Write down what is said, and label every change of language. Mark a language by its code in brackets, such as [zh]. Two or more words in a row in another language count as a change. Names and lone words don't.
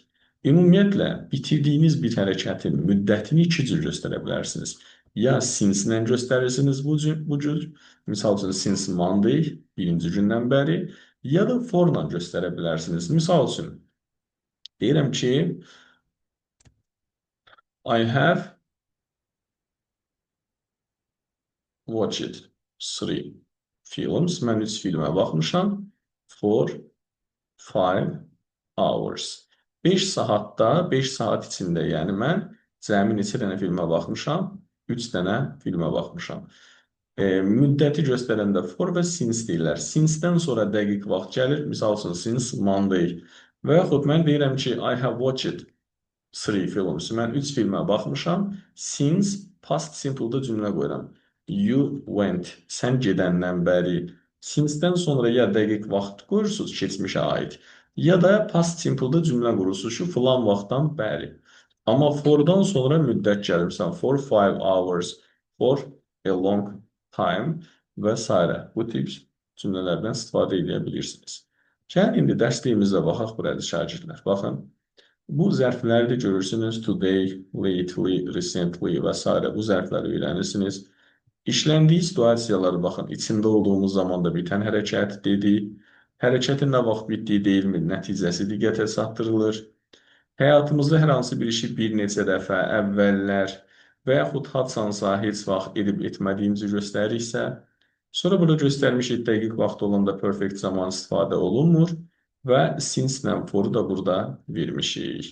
[az] Ümumiyyətlə, bitirdiyiniz bir hərəkətin müddətini 2 cür göstərə bilərsiniz. Ya since-lə göstərirsiniz bu cür. Misal üçün, [en] since Monday, [az] birinci gündən bəri. Ya da for-la göstərə bilərsiniz. Misal üçün, deyirəm ki, [en] I have watched 3 films. [az] Mən 3 filmə baxmışam. [en] For 5 hours. [az] 5 saatda, 5 saat içində, yəni mən cəmi neçə dənə filmə baxmışam? 3 dənə filmə baxmışam. Müddəti göstərəndə for və since deyirlər. Since-dən sonra dəqiq vaxt gəlir. Misal üçün, [en] since Monday. [az] Və yaxud mən deyirəm ki, [en] I have watched 3 films. [az] Mən 3 filmə baxmışam. [en] Since past simple- [az] da cümlə qoyuram. [en] You went. [az] Sən gedəndən bəri. Since-dən sonra ya dəqiq vaxt qoyursunuz keçmişə aid, ya da [en] past simple- [az] da cümlə qurursunuz ki, filan vaxtdan bəri. Amma for-dan sonra müddət gəlir. Məsələn, [en] for 5 hours, for a long time və s. [az] Bu tip cümlələrdən istifadə edə bilirsiniz. Gəlin, indi dərsliyimizə baxaq burada şagirdlər. Baxın, bu zərfləri də görürsünüz. [en] Today, lately, recently və s. [az] Bu zərfləri öyrənirsiniz. İşləndiyi situasiyaları baxın. İçində olduğumuz zamanda bitən hərəkət dedik. Hərəkətin nə vaxt bitdiyi deyilmir, nəticəsi diqqətə çatdırılır. Həyatımızda hər hansı bir işi bir neçə dəfə, əvvəllər və yaxud hadsansa heç vaxt edib etmədiyimizi göstəririksə, sonra burada göstərmişik dəqiq vaxt olanda perfect zaman istifadə olunmur və since-lə for-u da burada vermişik.